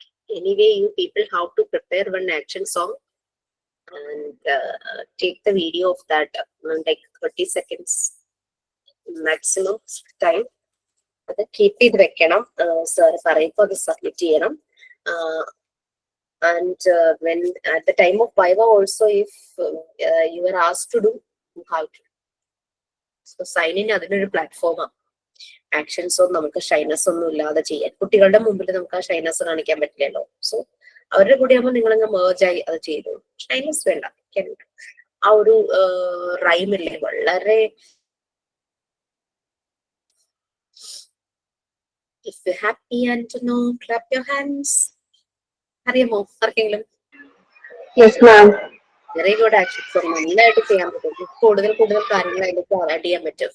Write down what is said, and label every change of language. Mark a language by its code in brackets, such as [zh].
[en] Anyway, you people have to prepare one action song and take the video of that like 30 seconds maximum time. [ml] അത് keep ചെയ്ത് വെക്കണം. Sir പറയുമ്പോൾ അത് submit ചെയ്യണം. [en] And when at the time of Viva also, if you are asked to do, you have to. So sign in [ml] അതിനൊരു പ്ലാറ്റ്ഫോമാണ്. Actions ഒന്നും നമുക്ക് ഷൈനസ് ഒന്നും ഇല്ലാതെ ചെയ്യാൻ. കുട്ടികളുടെ മുമ്പിൽ നമുക്ക് ആ ഷൈനസ് കാണിക്കാൻ പറ്റില്ലല്ലോ. സോ അവരുടെ കൂടെ ആകുമ്പോൾ നിങ്ങളങ്ങ് മേർജായി അത് ചെയ്തു. ഷൈനസ് വേണ്ട. ആ ഒരു റൈമില്ലേ വളരെ [en] if you're happy and know, clap your hands. [ml] അറിയാമോ ആർക്കെങ്കിലും? [en] Yes, ma'am. [ml] Very good actions നന്നായിട്ട് ചെയ്യാൻ പറ്റും. കൂടുതൽ കാര്യങ്ങൾ അതിലേക്ക് ആഡ് ചെയ്യാൻ പറ്റും.